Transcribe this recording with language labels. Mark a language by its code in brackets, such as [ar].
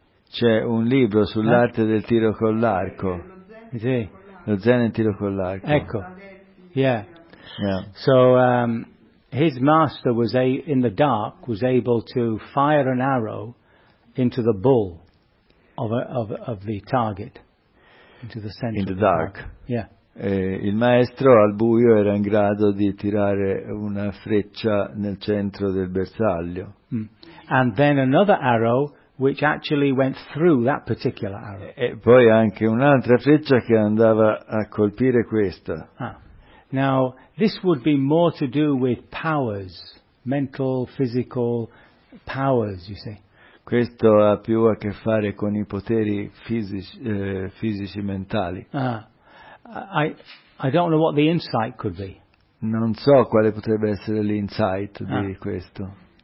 [it] C'è un libro sull'arte del tiro con l'arco. Sì. Lo Zen e il tiro con l'arco. Ecco. [en] Yeah. Yeah. So his master was able to fire an arrow into the bull of the target. Into the dark. Yeah. [it] Il maestro al buio era in grado di tirare una freccia nel centro del bersaglio. [en] And then another arrow which actually went through that particular arrow. [it] E poi anche un'altra freccia che andava a colpire questa. Ah. [en] Now this would be more to do with powers, mental, physical powers, you see. [it] Questo ha più a che fare con i poteri fisici mentali. [en] I don't know what the insight could be. [it] Non so quale potrebbe essere l'insight di questo.